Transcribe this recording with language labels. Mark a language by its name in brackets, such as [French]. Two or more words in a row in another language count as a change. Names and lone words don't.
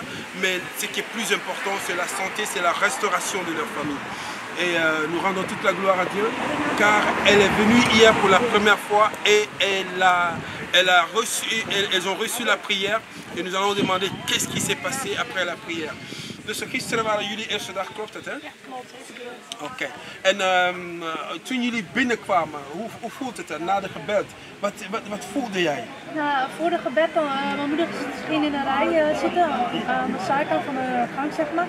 [French] Mais ce qui est plus important, c'est la santé, c'est la restauration de leur famille. Et nous rendons toute la gloire à Dieu, car elle est venue hier pour la première fois et elles ont reçu la prière. Et nous allons demander qu'est-ce qui s'est passé après la prière. [Dutch] Dus gisteren waren jullie eerste dag, klopt het hè? Ja, klopt. Oké. En toen jullie binnenkwamen, hoe voelt het er na de gebed? Wat voelde jij? Voor de gebed, mijn moeder ging in een rij zitten, aan de zijkant van de gang, zeg maar.